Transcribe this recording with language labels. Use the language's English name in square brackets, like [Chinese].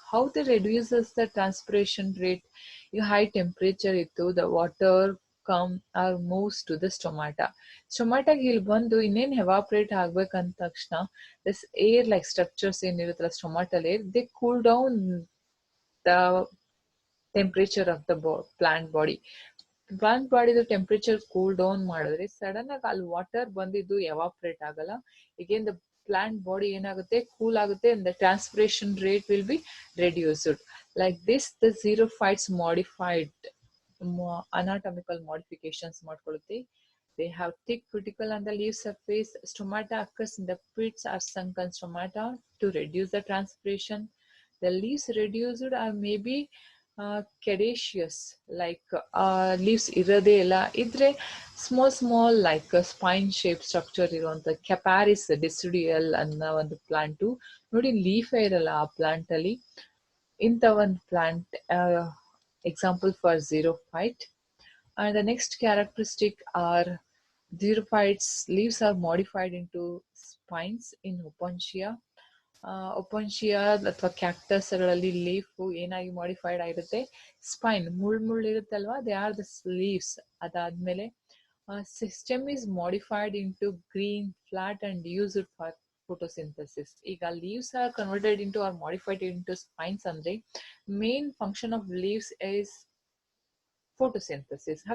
[English] How they reduces the transpiration rate? ಈಗ high temperature ಇತ್ತು, the water come or moves to the ಸ್ಟೊಮ್ಯಾಟಾಗೆ [Kannada] ಇಲ್ಲಿ ಬಂದು ಇನ್ನೇನ್ ಎವಾಪ್ರೇಟ್ ಆಗ್ಬೇಕಂದ ತಕ್ಷಣ this hair like structures ಏನಿರುತ್ತಲ್ಲ ಸ್ಟೊಮ್ಯಾಟಲ್ air, they cool down the temperature of the plant ಬಾಡಿದು temperature cool down ಮಾಡಿದ್ರೆ sudden ಆಗಿ ಅಲ್ಲಿ water ಬಂದಿದ್ದು ಎವಾಪ್ರೇಟ್ ಆಗಲ್ಲ. ಈಗೇನ್ ದ ಪ್ಲಾಂಟ್ ಬಾಡಿ ಏನಾಗುತ್ತೆ? ಕೂಲ್ ಆಗುತ್ತೆ [English] and the transpiration rate will be reduced. Like this, the xerophytes modified anatomical modifications ಮಾಡ್ಕೊಳ್ಳುತ್ತೆ. They have thick cuticle on the leaf surface. Stomata occurs in the pits or sunken stomata to reduce the transpiration. The leaves reduced are maybe cadaceous, like leaves [Kannada] ಇರೋದೇ ಇಲ್ಲ, ಇದ್ರೆ small like Spain shape structure ಇರುವಂತ ಕ್ಯಾಪಾರಿಸ್ ಡಿಸಿಡಿಯಲ್ ಅನ್ನೋ ಒಂದು plant. ನೋಡಿ, ಲೀಫೇ ಇರಲ್ಲ ಆ plant ಅಲ್ಲಿ. ಇಂಥ ಒಂದು plant example for xerophyte. [English] And the next characteristic are xerophytes leaves are modified into spines in opuntia. [Kannada] ಒಪನ್ಶಿಯಾ ಅಥವಾ ಕ್ಯಾಕ್ಟಸ್ ಗಳಲ್ಲಿ ಲೀಫ್ ಏನಾಗಿ ಮಾಡಿಫೈಡ್ ಆಗಿರುತ್ತೆ? [English] spine, [Kannada] ಮುಳ್ಳು ಇರುತ್ತಲ್ವಾ, [English] They are the leaves. ಅದಾದ್ಮೇಲೆ stem is modified into green flat and used for photosynthesis. ಈಗ leaves are converted into are modified into spines ಅಂದ್ರೆ main function of leaves is photosynthesis.